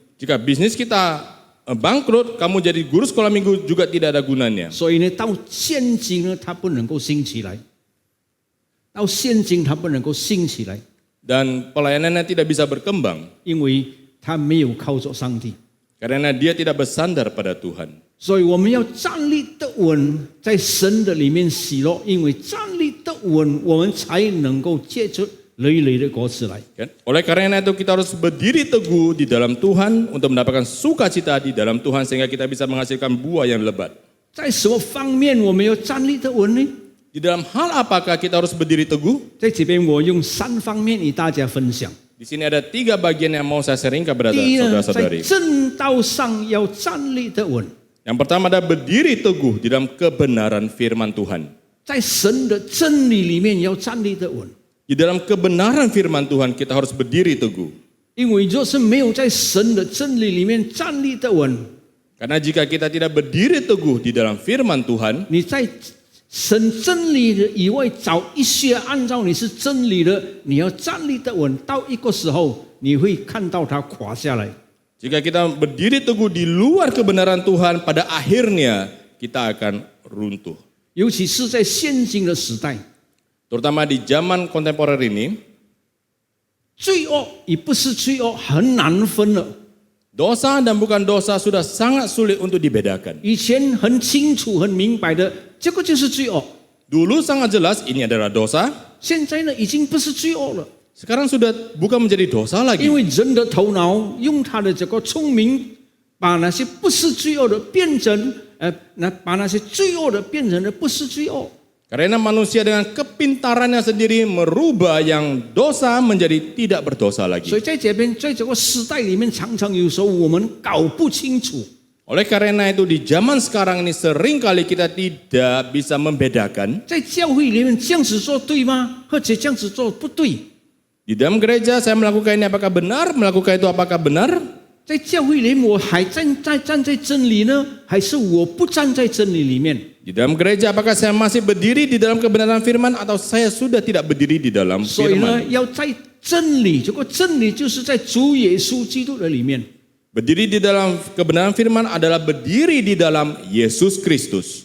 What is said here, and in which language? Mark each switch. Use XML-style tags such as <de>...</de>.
<id>Jika bisnis kita bangkrut, kamu jadi guru sekolah minggu juga tidak ada gunanya.</id> <zh>所以呢，到现今呢，它不能够兴起来。到现今它不能够兴起来，</zh> <id>Dan pelayanannya tidak bisa berkembang</id> <zh>因为它没有靠着上帝。</zh> <id>karena dia tidak bersandar pada Tuhan.</id> <zh>所以我们要站立得稳，在神的里面喜乐，因为站立得稳，我们才能够结出累累的果子来。</zh> <id>Kan? Oleh karena itu kita harus berdiri teguh di dalam Tuhan untuk mendapatkan sukacita di dalam Tuhan sehingga kita bisa menghasilkan buah yang lebat.</id> <zh>在什么方面我们要站立得稳呢？</zh> <id>Di dalam hal apakah kita harus berdiri teguh?</id> <zh>在这边我用3方面与大家分享。</zh> <id>Di sini ada 3 bagian yang mau saya sharing kepada</id> <zh>第一呢，在</zh> <id>saudara-saudari.</id> <zh>正道上要站立得稳，</zh> <id>Yang pertama ada berdiri teguh di dalam kebenaran firman Tuhan.</id> <zh>在神的真理里面要站立得稳。</zh> <id>Di dalam kebenaran firman Tuhan kita harus berdiri teguh.</id> <zh>因为若是没有在神的真理里面站立得稳，</zh> <id>Karena jika kita tidak berdiri teguh di dalam firman Tuhan,</id> <zh>你在神真理的以外找一些按照你是真理的，你要站立得稳，到一个时候你会看到它垮下来。</zh> <id>jika kita berdiri teguh di luar kebenaran Tuhan, pada akhirnya kita akan runtuh.</id> <zh>尤其是在现今的时代，</zh> <id>Terutama di zaman kontemporer ini,</id> <zh>罪恶与不是罪恶很难分了。</zh> <id>dosa dan bukan dosa sudah sangat sulit untuk dibedakan.</id> <zh>以前很清楚、很明白的，这个就是罪恶。</zh> <id>Dulu sangat jelas ini adalah dosa,</id> <zh>现在呢，已经不是罪恶了，</zh> <id>sekarang sudah bukan menjadi dosa</id> <zh>因</zh> <id>lagi.</id> <zh>为人的头脑用他的这个聪明，把那些不是罪恶的变成把那些罪恶的变成了不是罪恶。</zh> <id>Karena manusia dengan kepintarannya sendiri merubah yang dosa menjadi tidak berdosa</id> <zh>所</zh> <id>lagi.</id> <zh>以在这边，在这个时代里面，常常有时候我们搞不清楚。</zh> <id>Oleh karena itu di zaman sekarang ini seringkali kita tidak bisa membedakan</id> <zh>在教会里面这样子做对吗？或者这样子做不对？</zh> <id>di dalam gereja saya melakukan ini apakah benar, melakukan itu apakah benar?</id> <zh>在教会里面，我还站在真理呢，还是我不站在真理里面？</zh> <id>Di dalam gereja apakah saya masih berdiri di dalam kebenaran firman atau saya sudah tidak berdiri di dalam</id> <zh>所以呢，</zh> <id>firman?</id> <zh>要在真理，这个真理就是在主耶稣基督的里面。</zh> <id>Berdiri di dalam kebenaran firman adalah berdiri di dalam Yesus Kristus.</id>